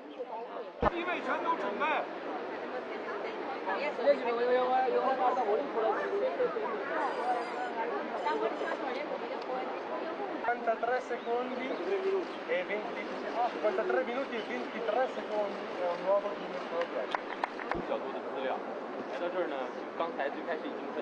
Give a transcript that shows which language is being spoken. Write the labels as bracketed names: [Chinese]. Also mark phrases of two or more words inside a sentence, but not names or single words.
[Chinese] 因为全都准备。 [Italian] 53 secondi e 20, 53 minuti e 23 secondi è un nuovo chilometro. [Chinese] 角度的资料来到这儿呢，刚才最开始已经